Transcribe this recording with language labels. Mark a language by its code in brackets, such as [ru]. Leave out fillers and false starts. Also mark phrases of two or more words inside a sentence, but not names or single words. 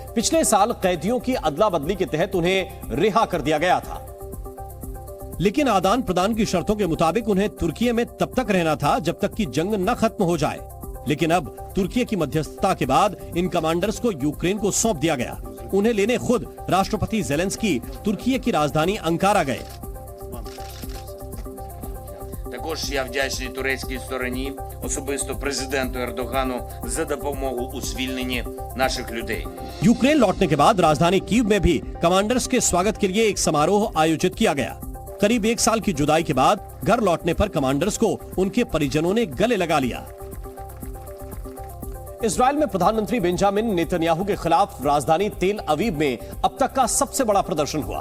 [hi] पिछले साल कैदियों की अदला बदली के तहत उन्हें रिहा कर दिया गया था, लेकिन आदान प्रदान की शर्तों के मुताबिक उन्हें तुर्की में तब तक रहना था जब तक कि जंग न खत्म हो जाए। लेकिन अब तुर्की की मध्यस्थता के बाद इन कमांडर्स को यूक्रेन को सौंप दिया गया। उन्हें लेने खुद राष्ट्रपति ज़ेलेंस्की तुर्की की राजधानी अंकारा गए। [uk] Також я вдячний турецькій стороні, особисто президенту Ердогану, за допомогу у звільненні наших людей. [hi] यूक्रेन लौटने के बाद राजधानी कीव में भी कमांडर्स के स्वागत के लिए एक समारोह आयोजित किया गया। करीब 1 साल की जुदाई के बाद घर लौटने पर कमांडर्स को उनके परिजनों ने गले लगा लिया। इजराइल में प्रधानमंत्री बेंजामिन नेतन्याहू के खिलाफ राजधानी तेल अवीव में अब तक का सबसे बड़ा प्रदर्शन हुआ।